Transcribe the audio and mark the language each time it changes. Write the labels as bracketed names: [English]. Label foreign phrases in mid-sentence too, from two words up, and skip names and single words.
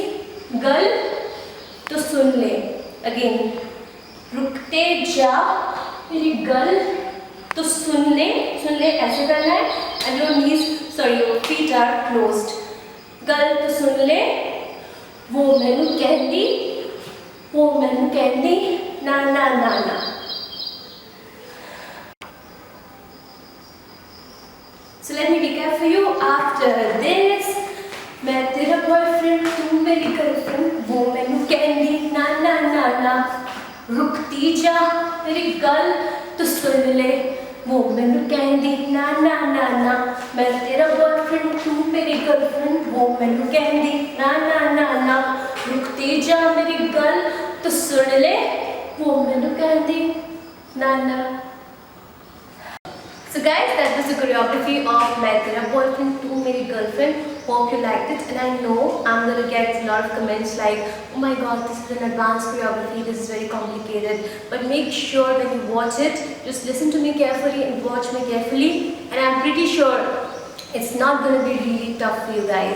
[Hindi] Girl तो सुन ले. Again रुकते जा मेरी girl तो सुन ले ऐसे करना है [English] and your knees, sorry, your feet are closed. [Punjabi] girl ਤੂੰ ਸੁਣ ਲੈ, ਉਹ ਮੈਨੂੰ ਕਹਿੰਦੀ ਨਾ ਨਾ ਨਾ ਨਾ. [English] So let me recap for you. After this, [Hindi] मैं तेरा boyfriend तू मेरी girlfriend, [Punjabi] ਉਹ ਮੈਨੂੰ ਕਹਿੰਦੀ ਨਾ ਨਾ ਨਾ ਨਾ. ਰੁਕਦੀ ਜਾ ਮੇਰੀ girl ਤੂੰ ਸੁਣ ਲੈ, ਉਹ ਮੈਨੂੰ ਕਹਿੰਦੀ ਨਾ ਨਾ ਨਾ ਨਾ. [Hindi] मैं तेरा boyfriend तू मेरी girlfriend, [Punjabi] ਉਹ ਮੈਨੂੰ ਕਹਿੰਦੀ ਨਾ ਨਾ ਨਾ ਨਾ. ਰੁਕਦੀ ਜਾ ਮੇਰੀ girl ਤੂੰ ਸੁਣ ਲੈ, ਉਹ ਮੈਨੂੰ ਕਹਿੰਦੀ ਨਾ ਨਾ. [English] So guys, that was the choreography of मैं तेरा boyfriend तू मेरी girlfriend. Hope you liked it, and I know I'm going to get a lot of comments like, oh my god, this is an advanced choreography, this is very complicated. But make sure when you watch it, just listen to me carefully and watch me carefully, and I'm pretty sure it's not going to be really tough for you guys.